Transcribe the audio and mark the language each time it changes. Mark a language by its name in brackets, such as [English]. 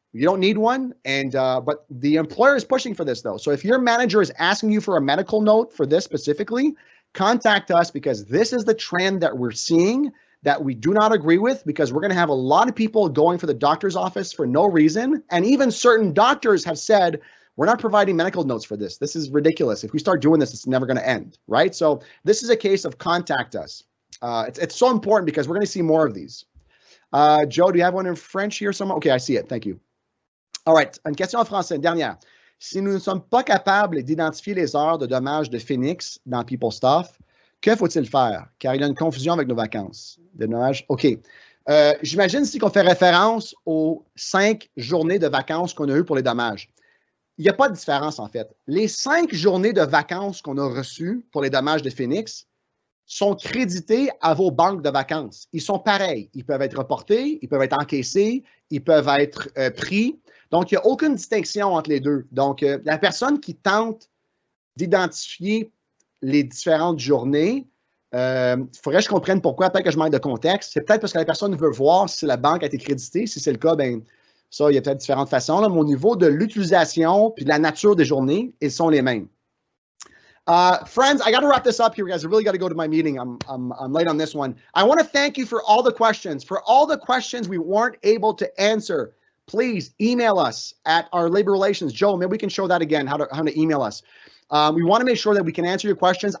[English] You don't need one, and but the employer is pushing for this though. So if your manager is asking you for a medical note for this specifically, contact us, because this is the trend that we're seeing that we do not agree with, because we're going to have a lot of people going for the doctor's office for no reason. And even certain doctors have said, we're not providing medical notes for this. This is ridiculous. If we start doing this, it's never going to end, right? So this is a case of contact us. It's so important because we're going to see more of these. Joe, do you have one in French here somewhere? Okay, I see it. Thank you. All right, [French] une question en français, dernière. Si nous ne sommes pas capables d'identifier les heures de dommages de Phoenix dans PeopleStaff, que faut-il faire? Car il y a une confusion avec nos vacances. De dommages. OK. J'imagine ici qu'on fait référence aux 5 journées de vacances qu'on a eues pour les dommages. Il n'y a pas de différence, en fait. Les 5 journées de vacances qu'on a reçues pour les dommages de Phoenix sont crédités à vos banques de vacances. Ils sont pareils. Ils peuvent être reportés, ils peuvent être encaissés, ils peuvent être pris. Donc, il n'y a aucune distinction entre les deux. Donc, la personne qui tente d'identifier les différentes journées, il faudrait que je comprenne pourquoi, peut-être que je manque de contexte. C'est peut-être parce que la personne veut voir si la banque a été créditée. Si c'est le cas, ben ça, il y a peut-être différentes façons. Là, mais au niveau de l'utilisation puis de la nature des journées, ils sont les mêmes. [English] Friends, I got to wrap this up here, guys. I really got to go to my meeting. I'm late on this one. I want to thank you for all the questions. For all the questions we weren't able to answer, please email us at our labor relations. Joe, maybe we can show that again, how to email us. We want to make sure that we can answer your questions.